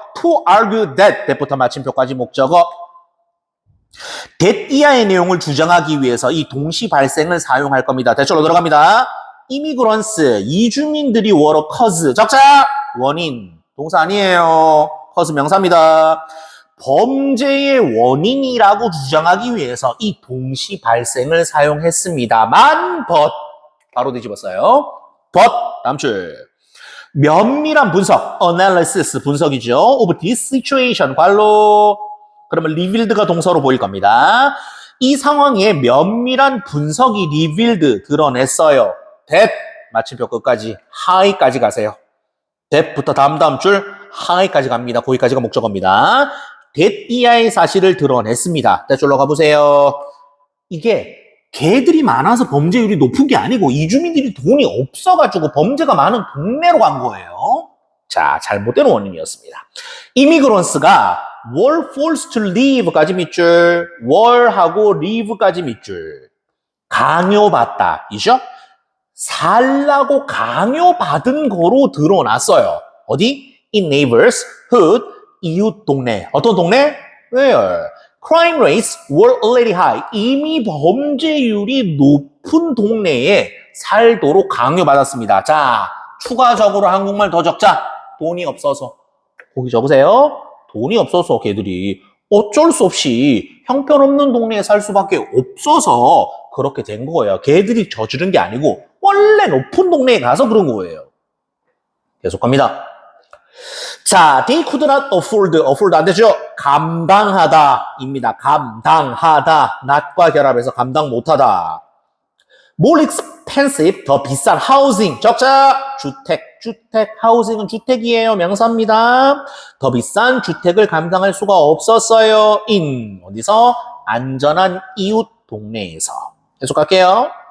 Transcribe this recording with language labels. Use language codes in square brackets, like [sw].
[en] to argue that, that부터 [ko] 마침표까지 목적어. that 이하의 내용을 주장하기 위해서 이 동시 발생을 사용할 겁니다. 대절로 들어갑니다. immigrants, 이주민들이 [en] were cause, [ko] 적자, 원인, 동사 아니에요. cause 명사입니다. 범죄의 원인이라고 주장하기 위해서 이 동시 발생을 사용했습니다만, but, 바로 뒤집었어요. but, 다음 줄. 면밀한 분석, analysis, 분석이죠. of this situation, 관로. 그러면 revealed가 동사로 보일 겁니다. 이 상황에 면밀한 분석이 revealed, 드러냈어요. that, 마침표 끝까지, high까지 가세요. that부터 다음 줄, high까지 갑니다. 거기까지가 목적어입니다. that 이하의 사실을 드러냈습니다. that 줄로 가보세요. 이게 개들이 많아서 범죄율이 높은 게 아니고 이주민들이 돈이 없어가지고 범죄가 많은 동네로 간 거예요. 자, 잘못된 원인이었습니다. 이미그런스가 were forced to leave까지 밑줄, were하고 leave까지 밑줄. 강요받다, 이죠? 살라고 강요받은 거로 드러났어요. 어디? [en] In neighborhood, [ko] 이웃 동네. 어떤 동네? Where? [en] Crime rates were already high. [ko] 이미 범죄율이 높은 동네에 살도록 강요받았습니다. 자, 추가적으로 한국말 더 적자. 돈이 없어서. 거기 적으세요. 돈이 없어서 걔들이 어쩔 수 없이 형편없는 동네에 살 수밖에 없어서 그렇게 된 거예요. 걔들이 저지른 게 아니고 원래 높은 동네에 가서 그런 거예요. 계속 갑니다. 자, [en] they could not afford [ko] 안 되죠? 감당하다입니다. 감당하다. not과 결합해서 감당 못하다. [en] more expensive, [ko] 더 비싼 housing, 적자, 주택, housing은 주택이에요. 명사입니다. 더 비싼 주택을 감당할 수가 없었어요. in, 어디서? 안전한 이웃 동네에서. 계속 갈게요.